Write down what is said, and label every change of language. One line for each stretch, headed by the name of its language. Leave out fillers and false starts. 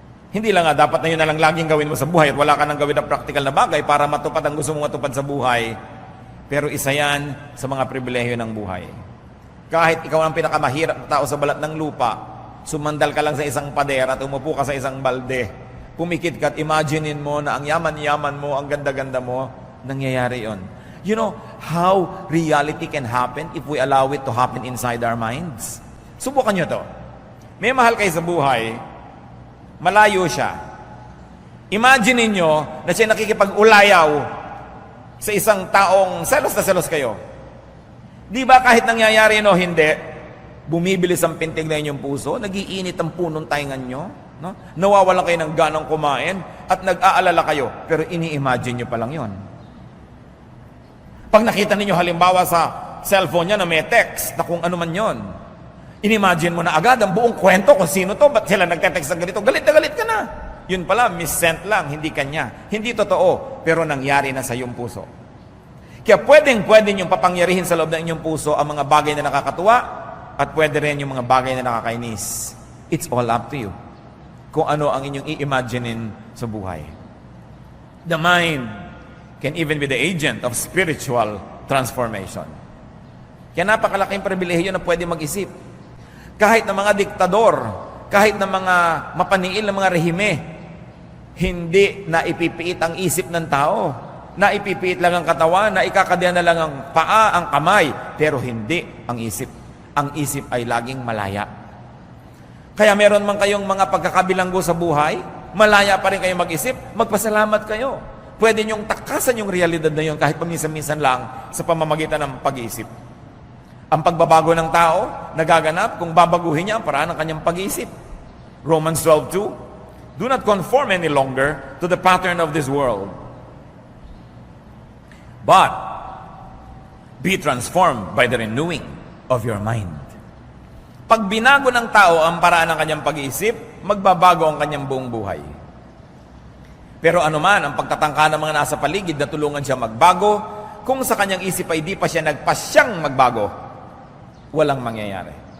Filipino: Hindi lang nga, dapat na yun na lang laging gawin mo sa buhay at wala ka nang gawin na practical na bagay para matupad ang gusto mong matupad sa buhay. Pero isa yan sa mga pribilehyo ng buhay. Kahit ikaw ang pinakamahirap na tao sa balat ng lupa, sumandal ka lang sa isang pader at umupo ka sa isang balde, pumikit ka at imaginein mo na ang yaman-yaman mo, ang ganda-ganda mo, nangyayari yon.
English: You know how reality can happen if we allow it to happen inside our minds?
Filipino: Subukan nyo to. May mahal kayo sa buhay, malayo siya. Imagine niyo na siya nakikipag-ulayaw sa isang taong selos na selos kayo. Di ba kahit nangyayari o hindi, bumibilis ang pintig na inyong puso, nagiinit ang punong taingan nyo, no? Nawawalan kayo ng ganang kumain at nag-aalala kayo, pero ini-imagine nyo pa lang yon. Pag nakita ninyo halimbawa sa cellphone niya na may text na kung ano man yon, inimagine mo na agad ang buong kwento kung sino to, ba't sila nagte-text ng ganito, galit na galit ka na. Yun pala, mis-sent lang, hindi kanya. Hindi totoo, pero nangyari na sa iyong puso. Kaya pwedeng yung papangyarihin sa loob ng inyong puso ang mga bagay na nakakatuwa at pwede rin yung mga bagay na nakakainis.
English: It's all up to you.
Filipino: Kung ano ang inyong i-imaginein sa buhay.
English: The mind can even be the agent of spiritual transformation.
Filipino: Kaya napakalaking pribilehiyo na pwede mag-isip. Kahit ng mga diktador, kahit ng mga mapaniil na mga rehime, hindi na ipipiit ang isip ng tao. Na ipipiit lang ang katawan, na ikakadihan na lang ang paa, ang kamay, pero hindi ang isip. Ang isip ay laging malaya. Kaya meron man kayong mga pagkakabilanggo sa buhay, malaya pa rin kayo mag-isip, magpasalamat kayo. Pwede niyong takasan yung realidad na yun kahit paminsan-minsan lang sa pamamagitan ng pag-iisip. Ang pagbabago ng tao, nagaganap kung babaguhin niya ang paraan ng kanyang pag-iisip.
English: Romans 12:2, do not conform any longer to the pattern of this world, but be transformed by the renewing of your mind.
Filipino: Pag binago ng tao ang paraan ng kanyang pag-iisip, magbabago ang kanyang buong buhay. Pero anuman ang pagtatangka ng mga nasa paligid na tulungan siya magbago, kung sa kanyang isip ay di pa siya nagpasyang magbago, walang mangyayari.